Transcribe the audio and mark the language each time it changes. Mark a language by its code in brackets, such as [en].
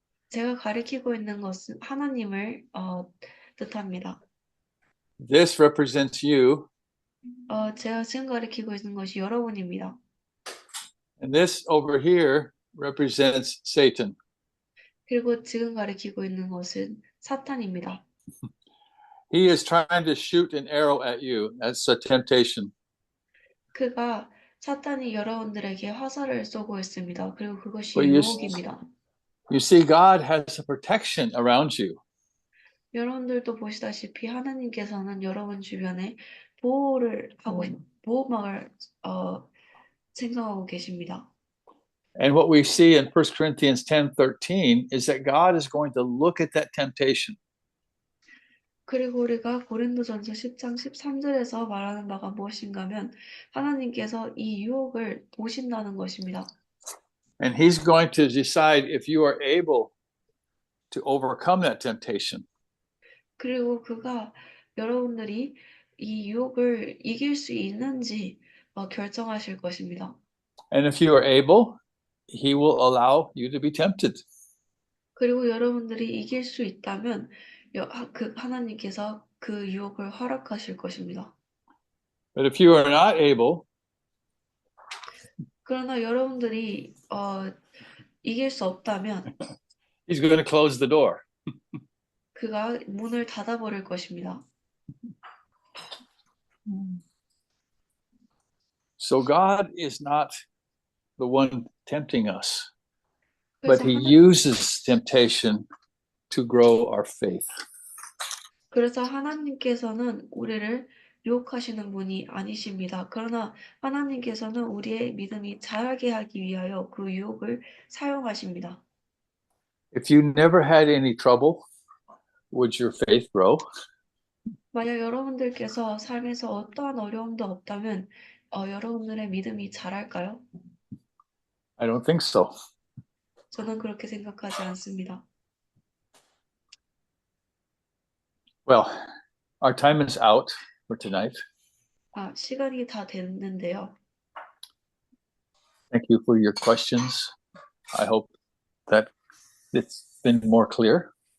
[ko] 제가 가리키고 있는 것은 하나님을 뜻합니다. [en] This represents you. [ko] 제가 지금 가리키고 있는 것이 여러분입니다. [en] And this over here represents Satan. [ko] 그리고 지금 가리키고 있는 것은 사탄입니다. [en] He is trying to shoot an arrow at you. That's a temptation. [ko] 그가 사탄이 여러분들에게 화살을 쏘고 있습니다. 그리고 그것이 [en] But you, [ko] 유혹입니다. [en] you see, God has a protection around you. [ko] 여러분들도 보시다시피 하나님께서는 여러분 주변에 보호를 하고 보호막을 생성하고 계십니다. [en] And what we see in 1 Corinthians 10:13 is that God is going to look at that temptation. [ko] 그리고 우리가 고린도전서 10장 13절에서 말하는 바가 무엇인가 하면 하나님께서 이 유혹을 보신다는 것입니다. [en] And he's going to decide if you are able to overcome that temptation. [ko] 그리고 그가 여러분들이 이 유혹을 이길 수 있는지 결정하실 것입니다. [en] And if you are able, he will allow you to be tempted. [ko] 그리고 여러분들이 이길 수 있다면 하나님께서 그 유혹을 허락하실 것입니다. [en] But if you are not able, [ko] 그러나 여러분들이 이길 수 없다면 [en] he's going to close the door. [ko] 그가 문을 닫아버릴 것입니다. [en] So God is not the one tempting us, [ko] 그래서, [en] but he uses temptation to grow our faith. [ko] 그래서 하나님께서는 우리를 유혹하시는 분이 아니십니다. 그러나 하나님께서는 우리의 믿음이 자라게 하기 위하여 그 유혹을 사용하십니다. [en] If you never had any trouble, would your faith grow? [ko] 만약 여러분들께서 삶에서 어떠한 어려움도 없다면 여러분들의 믿음이 자랄까요? [en] I don't think so. [ko] 저는 그렇게 생각하지 않습니다. [en] Well, our time is out for tonight. [ko] 시간이 다 됐는데요. [en] Thank you for your questions. I hope that it's been more clear.